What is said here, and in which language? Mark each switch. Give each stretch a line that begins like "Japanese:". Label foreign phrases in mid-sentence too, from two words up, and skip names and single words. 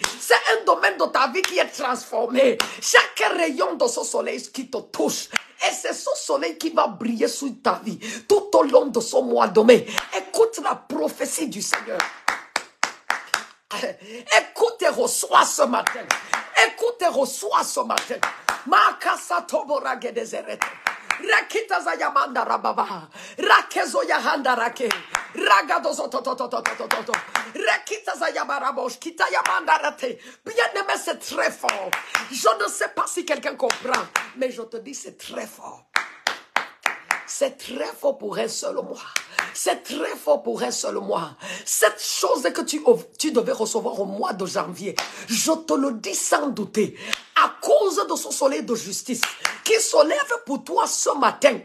French: C'est un domaine de ta vie qui est transformé. Chaque rayon de ce soleil qui te touche, et c'est ce soleil qui va briller sur ta vie tout au long de ce mois de mai. Écoute la prophétie du Seigneur. Écoute et reçois ce matin. Écoute et reçois ce matin. Makasa tobora gedezerete. Rakita zayamanda rababa. Rakezo yahanda rake. Ragadozo tototototototo. Rakita zayamarabosh. Kita yamanda rate. Bien-aimé, c'est très fort. Je ne sais pas si quelqu'un comprend, mais je te dis, c'est très fort. C'est très fort pour un seul mois. C'est très fort pour un seul mois. Cette chose que tu devais recevoir au mois de janvier, je te le dis sans douter, à cause de ce soleil de justice qui se lève pour toi ce matin.